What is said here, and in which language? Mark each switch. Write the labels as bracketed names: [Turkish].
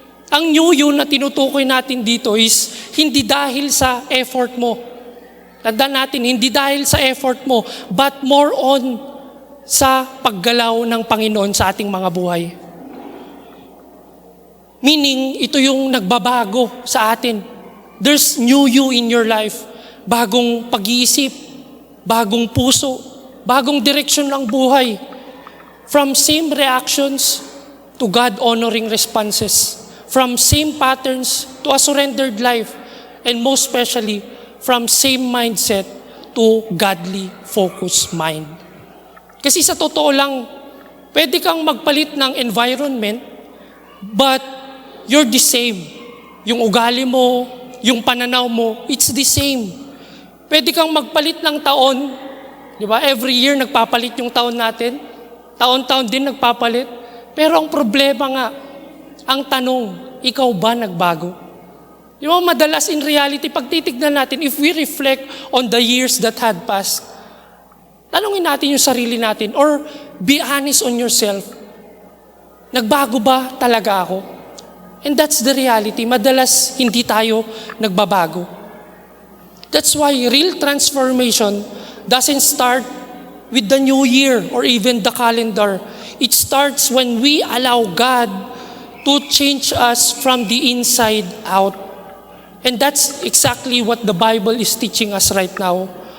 [Filipino] Ang new you na tinutukoy natin dito is hindi dahil sa effort mo. Tandaan natin, hindi dahil sa effort mo, [English] but more on [Filipino] sa paggalaw ng Panginoon sa ating mga buhay. Meaning, ito yung nagbabago sa atin. [English] There's new you in your life. [Filipino] Bagong pag-iisip, bagong puso, bagong direksyon ng buhay. [English] From same reactions to God-honoring responses. From same patterns to a surrendered life. And most especially, from same mindset to godly focused mind. [Filipino] Kasi sa totoo lang, pwede kang magpalit ng environment, [English] but you're the same. [Filipino] Yung ugali mo, yung pananaw mo, [English] it's the same. [Filipino] Pwede kang magpalit ng taon, di ba? Every year nagpapalit yung taon natin. Taon-taon din nagpapalit. Pero ang problema nga, ang tanong, ikaw ba nagbago? Di ba madalas [English] in reality, [Filipino] pag titignan natin, [English] if we reflect on the years that had passed, [Filipino] tanungin natin yung sarili natin [English] or be honest on yourself. [Filipino] Nagbago ba talaga ako? [English] And that's the reality. [Filipino] Madalas hindi tayo nagbabago. [English] That's why real transformation doesn't start with the new year or even the calendar. It starts when we allow God to change us from the inside out. And that's exactly what the Bible is teaching us right now.